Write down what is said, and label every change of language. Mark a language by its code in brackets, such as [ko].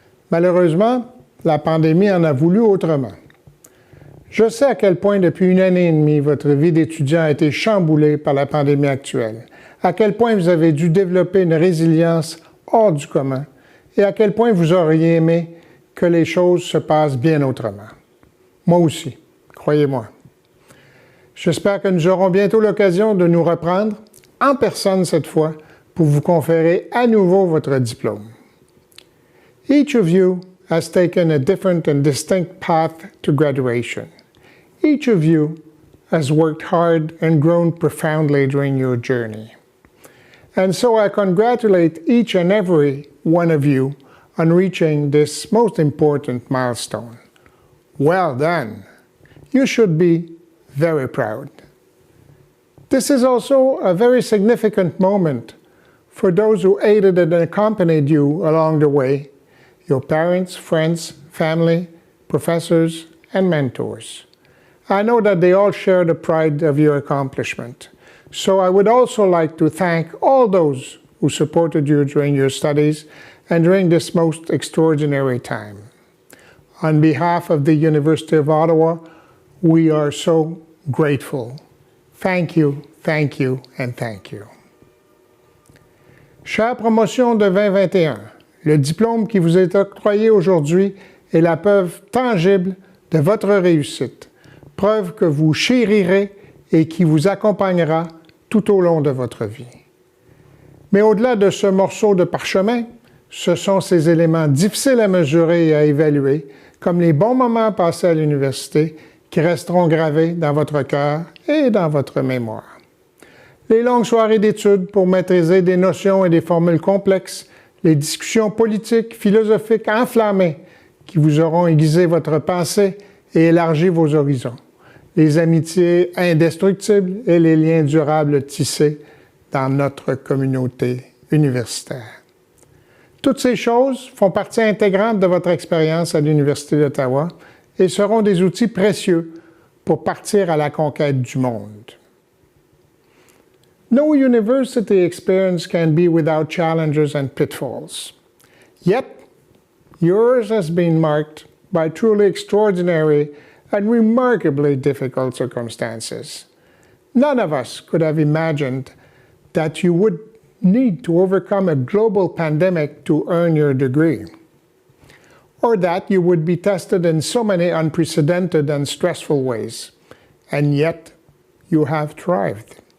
[fr] Malheureusement, la pandémie en a voulu autrement. Je sais à quel point depuis 1 année et demie, votre vie d'étudiant a été chamboulée par la pandémie actuelle, à quel point vous avez dû développer une résilience hors du commun et à quel point vous auriez aimé que les choses se passent bien autrement. Moi aussi, croyez-moi. J'espère que nous aurons bientôt l'occasion de nous reprendre, en personne cette fois, pour vous conférer à nouveau votre diplôme. [en] Each of you has taken a different and distinct path to graduation. Each of you has worked hard and grown profoundly during your journey. And so I congratulate each and every one of you on reaching this most important milestone. Well done! You should be very proud. This is also a very significant moment for those who aided and accompanied you along the way, your parents, friends, family, professors, and mentors. I know that they all share the pride of your accomplishment. So I would also like to thank all those who supported you during your studies and during this most extraordinary time. On behalf of the University of Ottawa, we are so grateful. Thank you, and thank you. [fr] Chère promotion de 2021, le diplôme qui vous est octroyé aujourd'hui est la preuve tangible de votre réussite, preuve que vous chérirez et qui vous accompagnera tout au long de votre vie. Mais au-delà de ce morceau de parchemin, ce sont ces éléments difficiles à mesurer et à évaluer, comme les bons moments passés à l'université, qui resteront gravés dans votre cœur et dans votre mémoire. Les longues soirées d'études pour maîtriser des notions et des formules complexes, les discussions politiques, philosophiques enflammées qui vous auront aiguisé votre pensée et élargi vos horizons, les amitiés indestructibles et les liens durables tissés dans notre communauté universitaire. Toutes ces choses font partie intégrante de votre expérience à l'Université d'Ottawa et seront des outils précieux pour partir à la conquête du monde. [en] No university experience can be without challenges and pitfalls. Yet, yours has been marked by truly extraordinary and remarkably difficult circumstances. None of us could have imagined that you would need to overcome a global pandemic to earn your degree, or that you would be tested in so many unprecedented and stressful ways, and yet you have thrived.